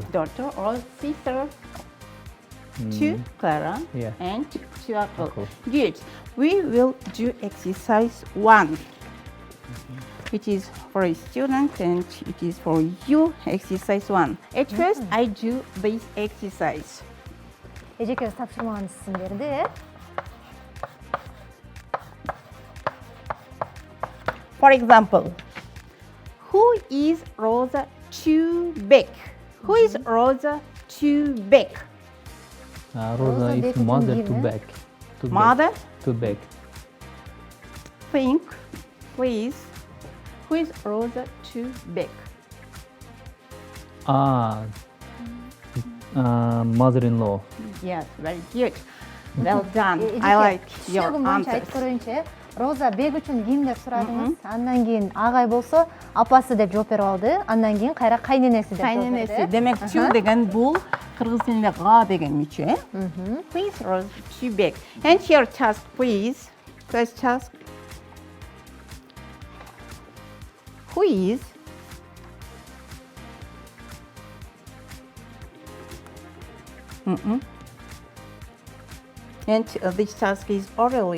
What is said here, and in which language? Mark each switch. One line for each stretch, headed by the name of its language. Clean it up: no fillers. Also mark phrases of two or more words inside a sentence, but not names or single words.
English: Daughter or sister? To Clara Yeah. and to Akil. Akil. Good. We will do exercise 1. It is for a student and it is for you, exercise 1. At first, I do this exercise.
Kyrgyz: Эжекебиз тапшырманы сиздин берди,
English: For example, who is Rosa Tubeck? Who is Rosa Tubeck? Rosa is Beck'in mother
Kyrgyz: kim,
English: to eh? Beck. To Mother? Beck. To Beck. Think, please. Who is Rosa Tubeck? Mother-in-law. Yes, very good. Well done. I like your
Kyrgyz: Түшүнүгүм боюнча
English: answers.
Kyrgyz: айтып көрөйүнчү. Роза Бек үчүн ким деп сурадыңыз. Андан кийин агай болсо апасы деп жооп берип алды. Андан кийин кайра кайненеси деп жооп берди. Кайненеси. Демек, тю деген бул кыргыз тилинде га деген мүчө.
English: Please, Rosa Tubeck. And your task, please. First task. Who is and this task is orally.